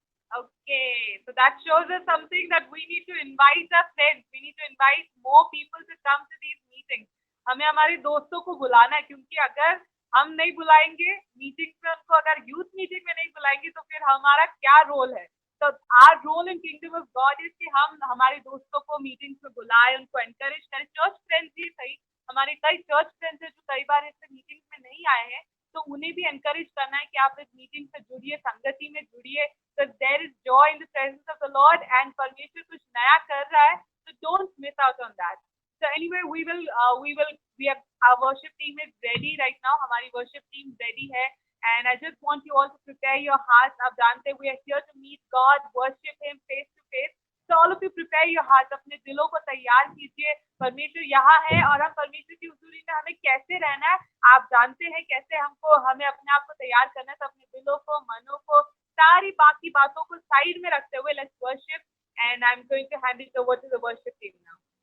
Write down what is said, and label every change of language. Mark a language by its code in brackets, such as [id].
[en] Okay, so that shows us something that we need to invite our friends. We need to invite more people to come to these meetings. [hi] हमें हमारे दोस्तों को बुलाना है क्योंकि अगर हम नहीं बुलाएंगे मीटिंग में उनको, अगर यूथ मीटिंग में नहीं बुलाएंगे तो फिर हमारा क्या रोल है? तो [en] our role in kingdom of God is [hi] कि हम हमारे दोस्तों को मीटिंग्स में बुलाएं, उनको एनकरेज करें। चर्च फ्रेंड्स ही सही, हमारे कई चर्च फ्रेंड्स हैं जो कई बार ऐसे मीटिंग्स में नहीं आए हैं, तो उन्हें भी एनकरेज करना है कि आप इस मीटिंग से जुड़िए, संगति में जुड़िए। [en] So there is joy in the presence of the Lord, and [hi] परमेश्वर कुछ नया कर रहा है, [en] so don't miss out on that. So anyway, we have our worship team is ready right now. [hi] हमारी worship team ready है, [en] and I just want you all to prepare your hearts. [hi] आप जानते हैं [en] we are here to meet God, worship Him face to face. So all of you prepare your hearts. [hi] अपने दिलों को तैयार कीजिए। परमेश्वर यहाँ है और हम परमेश्वर की हुजूरी में हमें कैसे रहना है आप जानते हैं, कैसे हमें अपने आप को तैयार करना है। तो अपने दिलों को, मनों को, सारी बाकी बातों को साइड में रखते हुए [en] Let's worship, and I am going to hand it over to the worship team now.